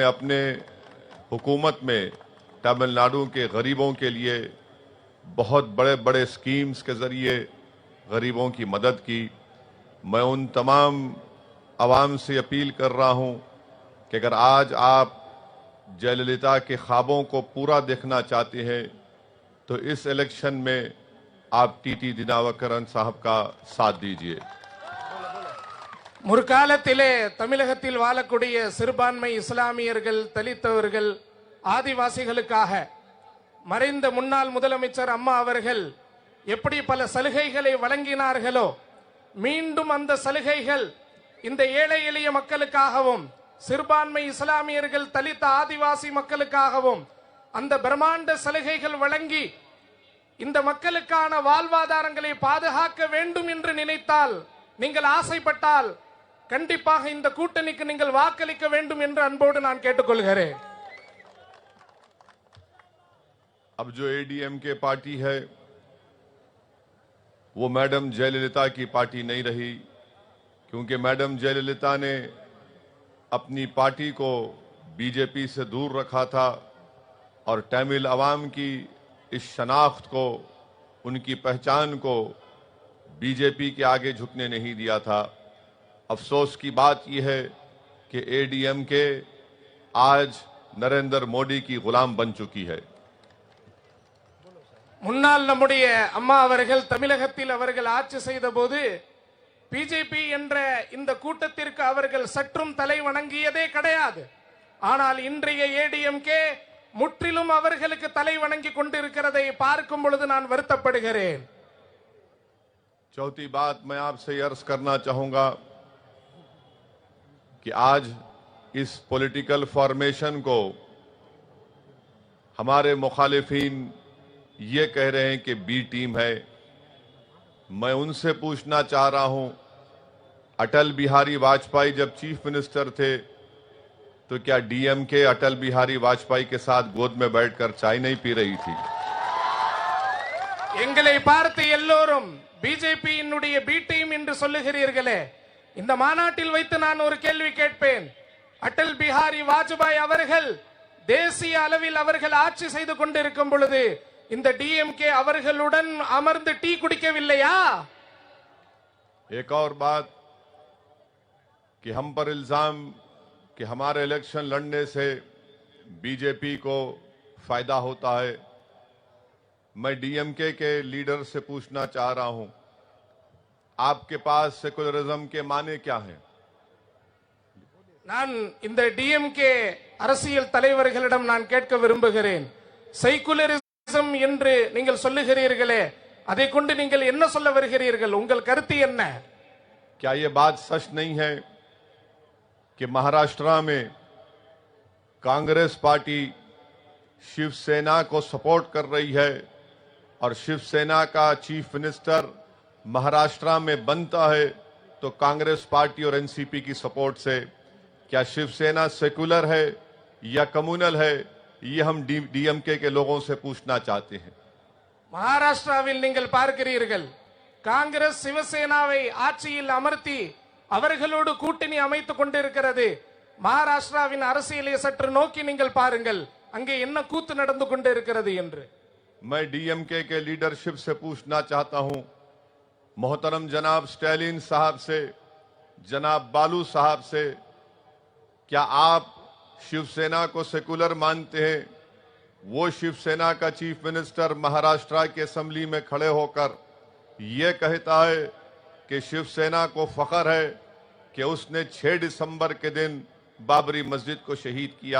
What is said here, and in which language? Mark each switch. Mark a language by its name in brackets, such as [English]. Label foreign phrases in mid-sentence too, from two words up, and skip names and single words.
[Hindi] अपने हुकूमत में तमिलनाडु के गरीबों के लिए बहुत बड़े बड़े स्कीम्स के ज़रिए गरीबों की मदद की, मैं उन तमाम आवाम से अपील कर रहा हूं कि अगर आज आप जयललिता के ख्वाबों को पूरा देखना चाहते हैं तो इस इलेक्शन में आप टीटी दिनाकरन साहब का साथ दीजिए। [Tamil] முற்காலத்திலே தமிழகத்தில் வாழக்கூடிய சிறுபான்மை இஸ்லாமியர்கள், தலித்தவர்கள், ஆதிவாசிகளுக்காக மறைந்த முன்னாள் முதலமைச்சர் அம்மா அவர்கள் எப்படி பல சலுகைகளை வழங்கினார்களோ மீண்டும் அந்த சலுகைகள் இந்த ஏழை எளிய மக்களுக்காகவும் சிறுபான்மை இஸ்லாமியர்கள், தலித், ஆதிவாசி மக்களுக்காகவும் அந்த பிரம்மாண்ட சலுகைகள் வழங்கி இந்த மக்களுக்கான வாழ்வாதாரங்களை பாதுகாக்க வேண்டும் என்று நினைத்தால், நீங்கள் ஆசைப்பட்டால் கண்டிப்பாக இந்த கூட்டணிக்கு நீங்கள் வாக்களிக்க வேண்டும் என்று அன்போடு நான் கேட்டுக்கொள்கிறேன். [Hindi] अब जो एडीएमके पार्टी है वो मैडम जयललिता की पार्टी नहीं रही, क्योंकि मैडम जयललिता ने अपनी पार्टी को बीजेपी से दूर रखा था और तमिल अवाम की इस शनाख्त को, उनकी पहचान को बीजेपी के आगे झुकने नहीं दिया था। अफसोस की बात यह है कि एडीएमके आज नरेंद्र मोदी की गुलाम बन चुकी है। [Tamil] முன்னாள் நம்முடைய அம்மா அவர்கள் தமிழகத்தில் அவர்கள் ஆட்சி செய்த போது பிஜேபி என்ற இந்த கூட்டத்திற்கு அவர்கள் சற்றும் தலை வணங்கியதே கிடையாது. ஆனால் இன்றைய ஏடிஎம்கே முற்றிலும் அவர்களுக்கு தலை வணங்கி கொண்டிருக்கிறதை பார்க்கும் பொழுது நான் வருத்தப்படுகிறேன். [Hindi] चौथी बात मैं आपसे अर्ज करना चाहूंगा कि आज इस [English] political formation [Hindi] को हमारे मुखालिफिन ये कह रहे हैं कि [English] B team [Hindi] है। मैं उनसे पूछना चाह रहा हूं, अटल बिहारी वाजपेयी जब [English] chief minister [Hindi] थे तो क्या डीएमके अटल बिहारी वाजपेयी के साथ गोद में बैठकर चाय नहीं पी रही थी? [Tamil] எங்களை பார்த்து எல்லோரும் பிஜேபியினுடைய [English] B team [Tamil] என்று சொல்லுகிறீர்களே, இந்த மாநாட்டில் வைத்து நான் ஒரு கேள்வி கேட்பேன். அடல் பிஹாரி வாஜ்பாய் அவர்கள் தேசிய அளவில் அவர்கள் ஆட்சி செய்து கொண்டிருக்கும் பொழுது இந்த டிஎம்கே அவர்களுடன் அமர்ந்து டீ குடிக்கவில்லையா? [Hindi] एक और बात कि हम पर इल्जाम कि हमारे इलेक्शन लड़ने से बीजेपी को फायदा होता है। मैं डीएमके के लीडर से पूछना चाह रहा हूं, आपके पास सेकुलरिज्म के माने क्या हैं? [Tamil] நான் இந்த டிஎம்கே அரசியல் தலைவர்களிடம் நான் கேட்க விரும்புகிறேன். செகுலரிசம் என்று நீங்கள் சொல்லுகிறீர்களே, அதை கொண்டு நீங்கள் என்ன சொல்ல வருகிறீர்கள்? உங்கள் கருத்து என்ன? [Hindi] क्या ये बात सच नहीं है कि महाराष्ट्र में कांग्रेस पार्टी शिवसेना को सपोर्ट कर रही है और शिवसेना का [English] chief minister [Hindi] महाराष्ट्र में बनता है तो कांग्रेस पार्टी और एनसीपी की सपोर्ट से? क्या शिवसेना सेकुलर है या कम्युनल है? ये हम डीएमके के लोगों से पूछना चाहते हैं. [Tamil] மகாராஷ்டிராவில் நீங்கள் பார்க்கிறீர்கள், காங்கிரஸ் சிவசேனாவை ஆட்சியில் அமர்த்தி அவர்களோடு கூட்டணி அமைத்துக் கொண்டிருக்கிறது. மகாராஷ்டிராவின் அரசியலை சற்று நோக்கி நீங்கள் பாருங்கள், அங்கே என்ன கூத்து நடந்து கொண்டிருக்கிறது என்று. [Hindi] मैं डीएमके के लीडरशिप से पूछना चाहता हूं, मोहतरम जनाब स्टैलिन साहब से, जनाब बालू साहब से, क्या आप शिवसेना को सेकुलर मानते हैं? वो शिवसेना का [English] chief minister [Hindi] महाराष्ट्र की असेंबली में खड़े होकर यह कहता है कि शिवसेना को फख्र है कि उसने 6 दिसंबर के दिन बाबरी मस्जिद को शहीद किया।